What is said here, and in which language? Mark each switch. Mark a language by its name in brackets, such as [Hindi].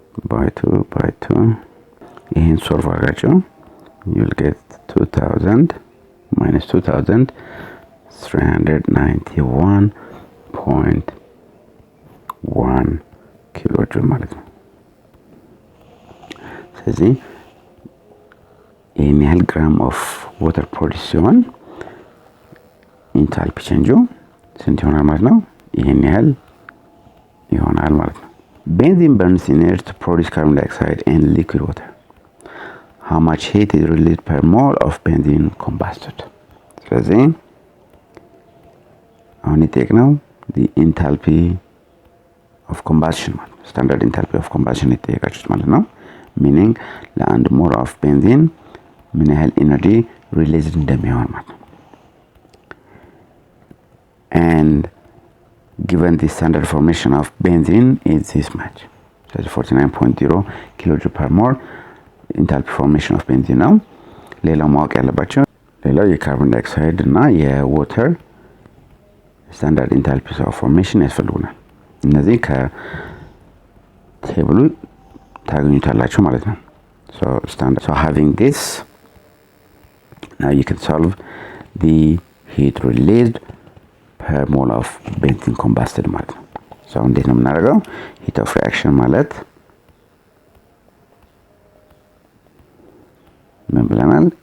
[Amharic] by 2 ይሄን ሶልቭ አድርጋችሁ [English] you'll get 2000 minus 2391.1 [Amharic] ኪሎ ጁል ማለት ነው። ስለዚህ ይህን ያህል ግራም ኦፍ ዋተር ፕሮዲውስ ሲሆን ኢንታልፒ ቼንጁ ስንት ይሆናል ማለት ነው? ይህን ያህል ይሆናል ማለት ነው። [English] ቤንዚን burns in air to produce carbon dioxide and liquid water. How much heat is released per mole of benzene combusted? [Amharic] ስለዚህ አሁን የጠየቅነው [English] the enthalpy of combustion [Amharic] ማለት ነው። ስታንዳርድ ኢንታልፒ ኦፍ ኮምባሽን የጠየቃችሁት ማለት ነው። ሚኒንግ ለአንድ ሞል ኦፍ ቤንዚን ምን ያህል ኢነርጂ ሪሊዝድ እንደሚሆን ማለት ነው። [English] and given the standard formation of benzene is this much. [Amharic] ስለዚህ 49.0 ኪሎጁል ፐር ሞል ኢንታልፒ ፎርሜሽን ኦፍ ቤንዚን ነው። ሌላው ማወቅ ያለባቸው ሌላው የካርቦን ዳይኦክሳይድ እና የዋተር ስታንዳርድ ኢንታልፒ ኦፍ ፎርሜሽን ያስፈልጉናል። እነዚህ ከቴብሉ ታገኙታላችሁ ማለት ነው። [English] so having this now you can solve the heat released per mole of benzene combusted [Amharic] ማለት ነው። [English] so [Amharic] እንዴት ነው የምናደርገው? [English] heat of reaction [Amharic] ማለት ምን ብለናል?